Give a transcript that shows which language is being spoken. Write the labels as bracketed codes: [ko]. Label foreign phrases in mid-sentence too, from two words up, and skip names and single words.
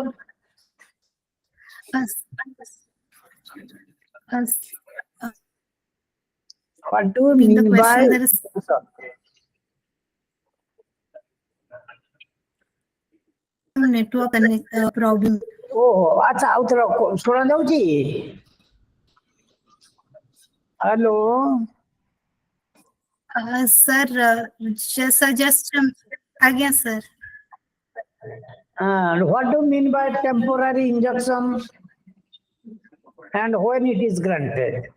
[en] What do you mean by network problem? [or] ଓହୋ ଆଚ୍ଛା ଆଉ ଥରେ ଶୁଣା ଯାଉଛି ହ୍ୟାଲୋ [en] Sir, just again, sir. What do you mean by temporary injunction and when it is granted?